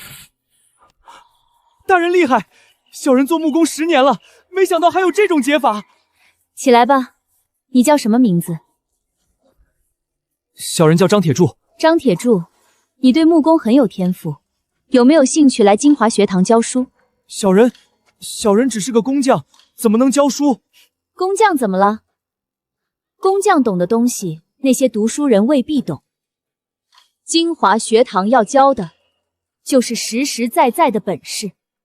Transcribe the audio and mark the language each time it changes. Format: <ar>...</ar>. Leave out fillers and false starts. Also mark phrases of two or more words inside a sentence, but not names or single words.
<zh>大人厲害！小人做木工10年了，沒想到還有這種解法。起來吧，你叫什麼名字？小人叫張鐵柱。張鐵柱，你對木工很有天賦，有沒有興趣來京華學堂教書？小人只是個工匠，怎麼能教書？工匠怎麼了？工匠懂的東西，那些讀書人未必懂。京華學堂要教的，就是實實在在的本事。</zh>